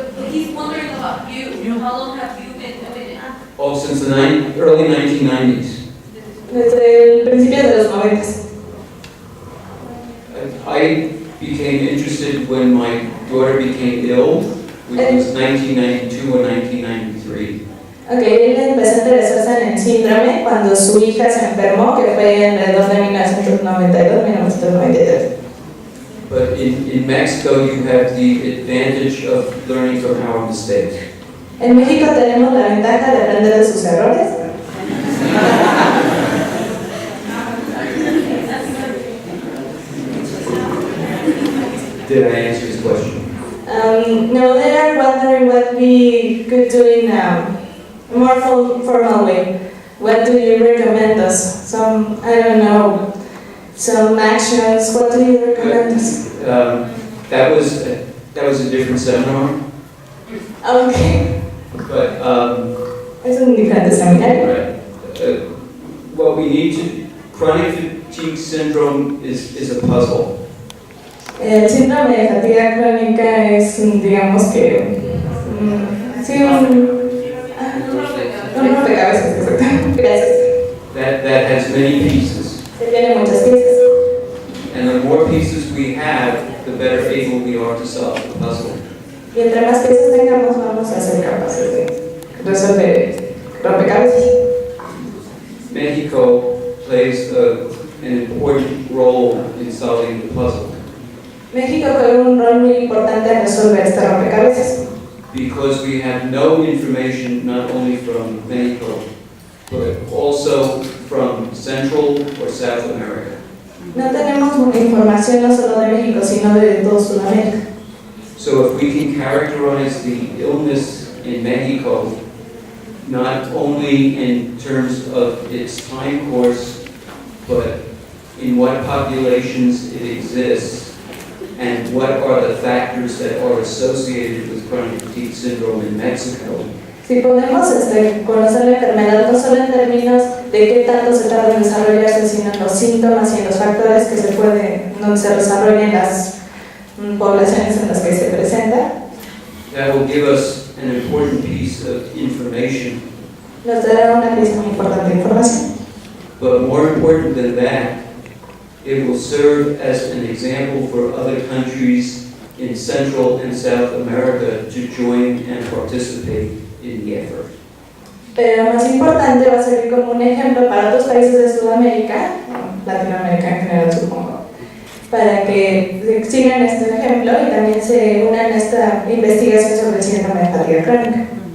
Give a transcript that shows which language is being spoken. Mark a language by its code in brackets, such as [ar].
[en] He's wondering about you. How long have you been doing it? Oh, since the early 1990s. [es] Desde el principio de los 90. [en] I became interested when my daughter became ill, which was 1992 or 1993. [es] Okay, él empezó a interesarse en el síndrome cuando su hija se enfermó, que fue alrededor de 1992-1993. [en] But in Mexico, you have the advantage of learning from our mistakes. [es] En México tenemos la ventaja de aprender de sus errores. [en] Did I answer his question? No, they are wondering what we could do in a more formal way. What do you recommend us? Some, I don't know, some actions. What do you recommend us? That was a different seminar. Okay. But [es] Es un diferente seminario. [en] right. What we need to chronic fatigue syndrome is a puzzle. [es] El síndrome de fatiga crónica es, digamos que, sí, un rompecabezas, exacto. Gracias. [en] That has many pieces. [es] Que tiene muchas piezas. [en] And the more pieces we have, the better able we are to solve the puzzle. [es] Y entre más piezas tengamos, vamos a ser capaces de resolver rompecabezas. [en] Mexico plays an important role in solving the puzzle. [es] México juega un rol muy importante en resolver este rompecabezas. [en] Because we have no information not only from Mexico, but also from Central or South America. [es] No tenemos información no solo de México, sino de todo Sudamérica. [en] So if we can characterize the illness in Mexico, not only in terms of its time course, but in what populations it exists, and what are the factors that are associated with chronic fatigue syndrome in Mexico. [es] Si podemos conocer la enfermedad no solo en términos de qué tanto se tarda en desarrollarse, sino en los síntomas y en los factores que donde se desarrollan las poblaciones en las que se presenta, [en] that will give us an important piece of information. [es] Nos dará una pieza muy importante de información. [en] But more important than that, it will serve as an example for other countries in Central and South America to join and participate in the effort. [es] Pero más importante va a servir como un ejemplo para otros países de Sudamérica, Latinoamérica en general supongo, para que sigan este ejemplo y también se unan a esta investigación sobre el síndrome de fatiga crónica.